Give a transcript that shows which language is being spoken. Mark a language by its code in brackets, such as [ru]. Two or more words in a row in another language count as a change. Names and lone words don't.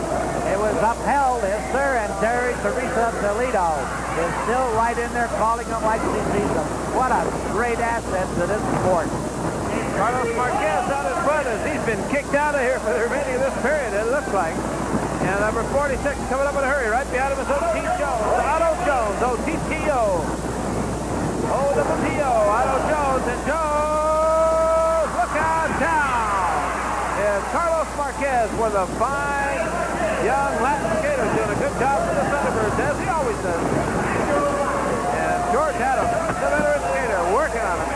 [en] It was upheld, yes, sir, and Teresa Toledo is still right in there calling them like she sees them. What a great asset to this sport. Carlos Marquez out in front as he's been kicked out of here for the remaining of this period, it looks like. And number 46 coming up in a hurry. Right behind him is O.T. Jones. Otto Jones. O.T.T.O. O.W.T.O. Otto Jones. And Jones. Look out down. And Carlos Marquez with a fine young Latin skater doing a good job for the Thunderbirds, as he always does. And George Adams, the veteran skater, working on him.